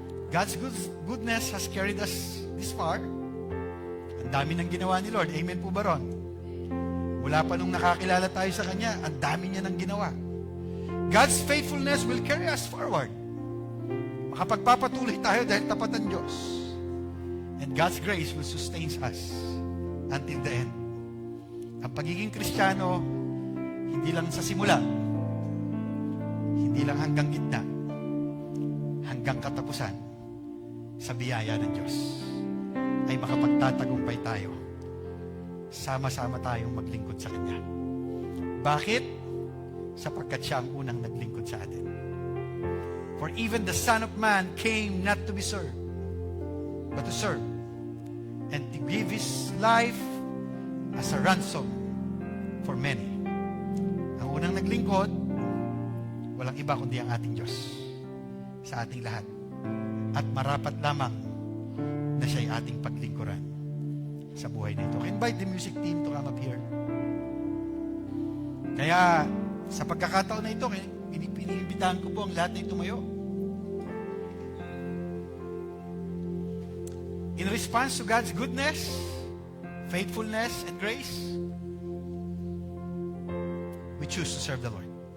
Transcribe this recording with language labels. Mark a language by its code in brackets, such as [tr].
[en] God's goodness has carried us this far. [tl] Ang dami ng ginawa ni Lord. Amen po ba ron? Mula pa nung nakakilala tayo sa Kanya, ang dami niya ng ginawa. [en] God's faithfulness will carry us forward. [tl] Makapagpapatuloy tayo dahil tapat ang Diyos. [en] And God's grace will sustain us until the end. [tl] Ang pagiging Kristiyano, hindi lang sa simula, hindi lang hanggang gitna, hanggang katapusan, sa biyaya ng Diyos, ay makapagtatagumpay tayo. Sama-sama tayong maglingkod sa Kanya. Bakit? Sapagkat siya ang unang naglingkod sa atin. [en] For even the Son of Man came not to be served, but to serve, and to give His life as a ransom for many. [tl] Ang unang naglingkod, walang iba kundi ang ating Diyos sa ating lahat. At marapat lamang na siya'y ating paglingkuran sa buhay na ito. [en] I invite the music team to come up here. [tl] Kaya, sa pagkakataon na ito, piniimbitahan ko po ang lahat na tumayo. [en] In response to God's goodness, faithfulness, and grace, we choose to serve the Lord.